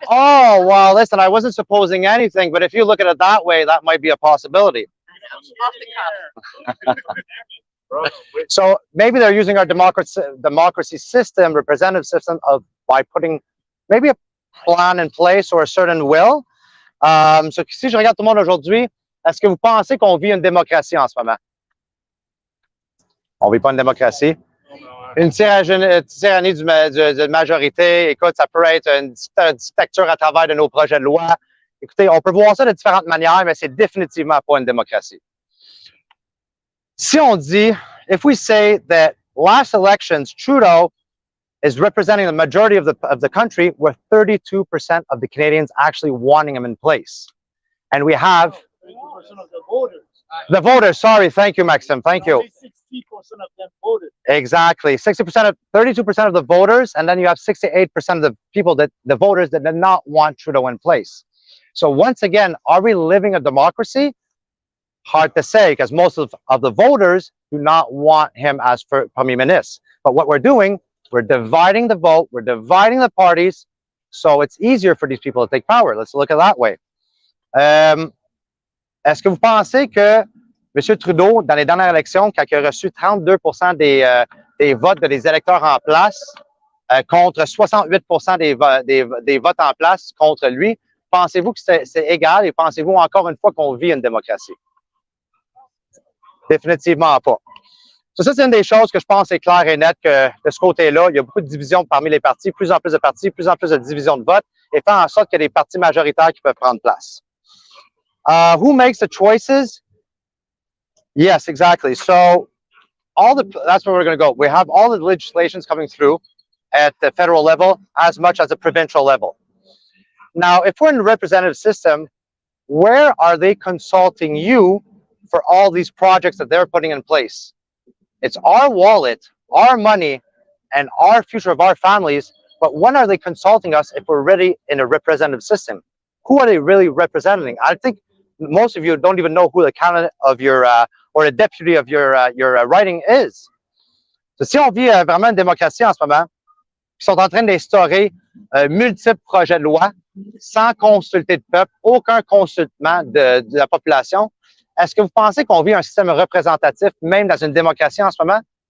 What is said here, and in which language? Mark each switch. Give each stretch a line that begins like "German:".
English: Oh, well, listen, I wasn't supposing anything, but if you look at it that way, that might be a possibility. Off the cuff. So maybe they're using our democracy system, representative system, by putting maybe a plan in place or a certain will.
French: So si je regarde tout le monde aujourd'hui, est-ce que vous pensez qu'on vit une démocratie en ce moment? On ne vit pas une démocratie. Une tyrannie de majorité, écoute, ça peut être une dictature à travers de nos projets de loi. Écoutez, on peut voir ça de différentes manières, mais c'est définitivement pas une démocratie. Si on dit,
English: if we say that last elections, Trudeau is representing the majority of the country, with 32% of the Canadians actually wanting him in place. And we have 30% of the voters. The voters, sorry, thank you, Maxim, thank you. 60% of them voted. Exactly, 32% of the voters, and then you have 68% of the people the voters that did not want Trudeau in place. So once again, are we living a democracy? Hard to say, because most of the voters do not want him as Premier Minister. But what we're doing, we're dividing the vote, we're dividing the parties, So it's easier for these people to take power. Let's look at it that way.
French: Est-ce que vous pensez que M. Trudeau, dans les dernières élections, quand il a reçu 32 des votes des électeurs en place, contre 68 des votes en place contre lui, pensez-vous que c'est égal et pensez-vous encore une fois qu'on vit une démocratie? Définitivement pas. Ça, c'est une des choses que je pense est claire et nette que de ce côté-là, il y a beaucoup de divisions parmi les partis, plus en plus de partis, plus en plus de divisions de vote, et faire en sorte qu'il y a des partis majoritaires qui peuvent prendre place.
English: Who makes the choices? Yes, exactly. So that's where we're going to go. We have all the legislations coming through at the federal level as much as the provincial level. Now, if we're in the representative system, where are they consulting you for all these projects that they're putting in place? It's our wallet, our money, and our future of our families, but when are they consulting us if we're really in a representative system? Who are they really representing? I think most of you don't even know who the candidate of your or the deputy of your riding is.
French: So, si on vit vraiment une démocratie en ce moment, ils sont en train d'instaurer multiples projets de loi sans consulter le peuple, aucun consultement de la population. Est-ce que vous pensez qu'on vit un système représentatif, même dans une démocratie en ce moment?